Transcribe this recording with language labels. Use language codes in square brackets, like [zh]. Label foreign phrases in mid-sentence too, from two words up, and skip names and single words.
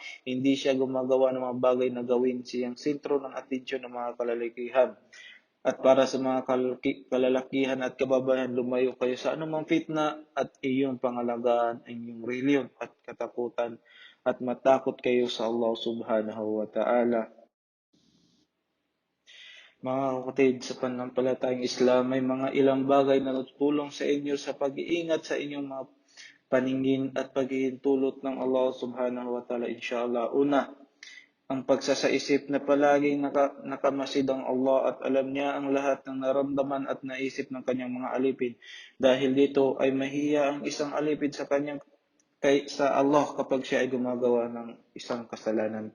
[tl] Hindi siya gumagawa ng mga bagay na gawin siyang sentro ng atensyon ng mga kalalikihan. At para sa mga kalalakihan at kababayan, lumayo kayo sa anumang fitna at iyong pangalagaan ang iyong reliyon at katakutan at matakot kayo sa Allah [ar] سبحانه وتعالى. [tl] Mga kapatid, sa pananampalatayang Islam, may mga ilang bagay na tutulong sa inyo sa pag-iingat sa inyong mga paningin at paghihintulot ng Allah [ar] سبحانه وتعالى, [tl] inshallah. Una, ang pagsasaisip na palaging nakamasid ang Allah at alam niya ang lahat ng naramdaman at naisip ng kanyang mga alipin. Dahil dito ay mahiya ang isang alipin sa Allah kapag siya ay gumagawa ng isang kasalanan.